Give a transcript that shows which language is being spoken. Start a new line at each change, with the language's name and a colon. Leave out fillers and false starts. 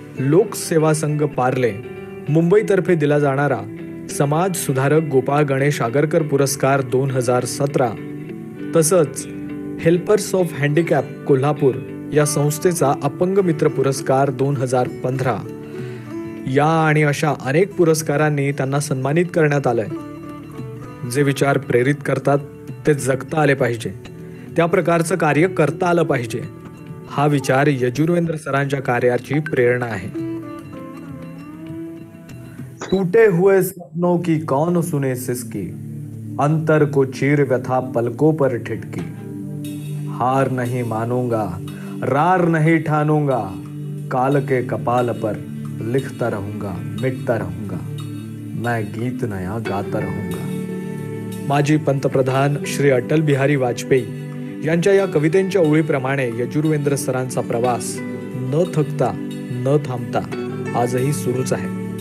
Marathi: लोकसेवा संघ पार्ले मुंबईतर्फे दिला जाणारा समाज सुधारक गोपाळ गणेश आगरकर पुरस्कार 2017, तसंच हेल्पर्स ऑफ हँडिकॅप कोल्हापूर या संस्थेचा अपंग मित्र पुरस्कार 2015 या आणि अशा अनेक पुरस्कारांनी त्यांना सन्मानित करण्यात आलंय. जे विचार प्रेरित करतात ते जगता आले पाहिजे, त्या प्रकारचं कार्य करता आलं पाहिजे, हा विचार यजुर्वेंद्र सरांच्या कार्याची प्रेरणा आहे.
Hindi: टूटे हुए सपनों की कौन सुने सिसकी, अंतर को चीर व्यथा पलकों पर ठिठकी, हार नहीं मानूंगा रार नहीं ठानूंगा, काल के कपाल पर लिखता रहूंगा मिटता रहूंगा, मैं गीत नया गाता रहूंगा.
Marathi: माजी पंतप्रधान श्री अटल बिहारी वाजपेयी यांच्या या कवितेंच्या ओळीप्रमाणे यजुर्वेंद्र सरांचा प्रवास न थकता न थांबता आजही सुरूच आहे.